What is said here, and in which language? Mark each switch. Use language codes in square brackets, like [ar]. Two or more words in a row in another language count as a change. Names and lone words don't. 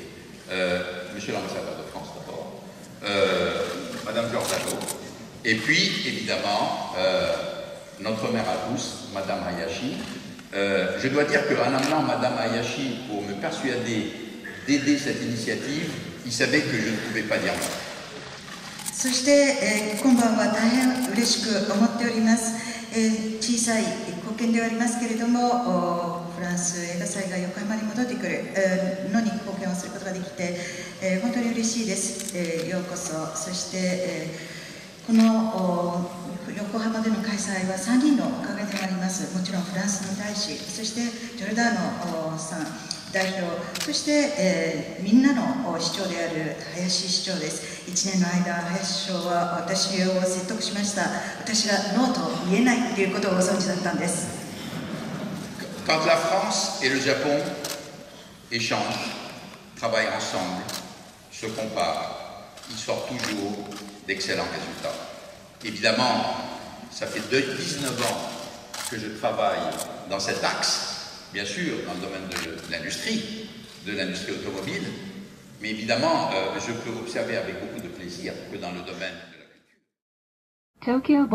[fr] Monsieur l'ambassadeur de France d'abord, Madame Giordano, et puis évidemment notre mère à tous, Madame Hayashi. Je dois dire qu'en amenant Madame Hayashi pour me persuader d'aider cette initiative, il savait que je ne pouvais pas dire non. [ja] そして、今晩は大変嬉しく思っております。小さい貢献ではありますけれども、フランス映画祭が横浜に戻ってくるのに貢献をすることができて、本当に嬉しいです。ようこそ。そして、この横浜での開催は3人のおかげでもあります。もちろんフランスの大使、そしてジョルダーノさん代表、そして、みんなの市長である林市長です。1年の間、林市長は私を説得しました。私がノーと言えないということをご存知だったんです。 [fr] Quand la France et le Japon échangent, travaillent ensemble, se comparent, ils sortent toujours d'excellents résultats. Évidemment, ça fait 19 ans que je travaille dans cet axe, bien sûr dans le domaine de l'industrie automobile, mais évidemment, je peux observer avec beaucoup de plaisir que dans le domaine de la culture.